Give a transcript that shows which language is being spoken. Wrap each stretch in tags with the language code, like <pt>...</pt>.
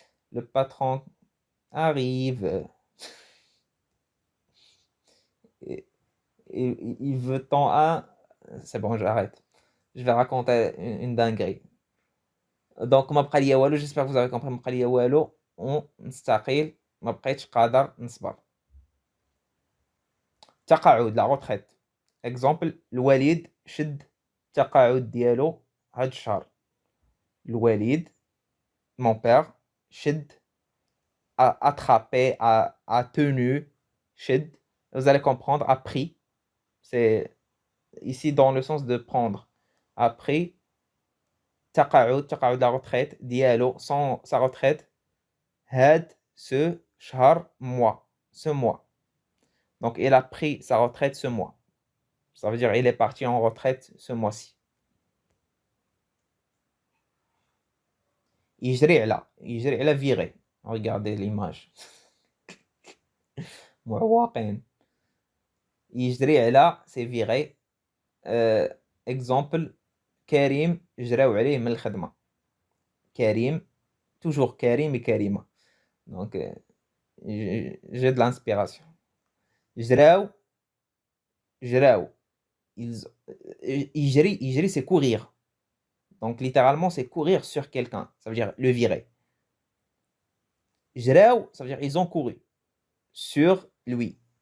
<fr>Le patron arrive et il veut tant un... C'est bon, j'arrête. Je vais raconter une dinguerie. Donc,</fr> <ar>ما بقى ليا والو,</ar> <fr>j'espère que vous avez compris.</fr> <ar>ما بقى ليا والو ونستقيل. ما بقيتش قادر نصبر. تقاعد,</ar> <fr>la retraite.</fr> <ar>Exemple, الوليد شد التقاعد ديالو هاد الشهر. الوليد,</ar> <fr>mon père,</fr> <ar>شد,</ar> <fr>a attrapé, a tenu, شد. Vous allez comprendre, a pris. C'est ici dans le sens de prendre. A pris.</fr> <ar>تقاعد,</ar> <fr>la retraite,</fr> <ar>ديالو,</ar> <fr>sa retraite.</fr> <ar>هاد</ar> <fr>ce</fr> <ar>شهر,</ar> <fr>mois, ce mois. Donc, il a pris sa retraite ce mois. Ça veut dire il est parti en retraite ce mois-ci.</fr> <ar>يجري على</ar> <fr>virer. Regardez l'image.</fr> <ar>معواقين. يجري على</ar> <fr>c'est virer.</fr> <ar>Exemple, كريم جراو عليه من الخدمة.</ar> <fr>كريم, toujours كريم et كريمة. Donc, j'ai de l'inspiration.</fr> <ar>جراو.</ar> <fr>يجري c'est courir. Donc littéralement c'est courir sur quelqu'un. Ça veut dire le virer.</fr> <ar>جراو,</ar> <fr>ça veut dire ils ont couru sur lui.</fr>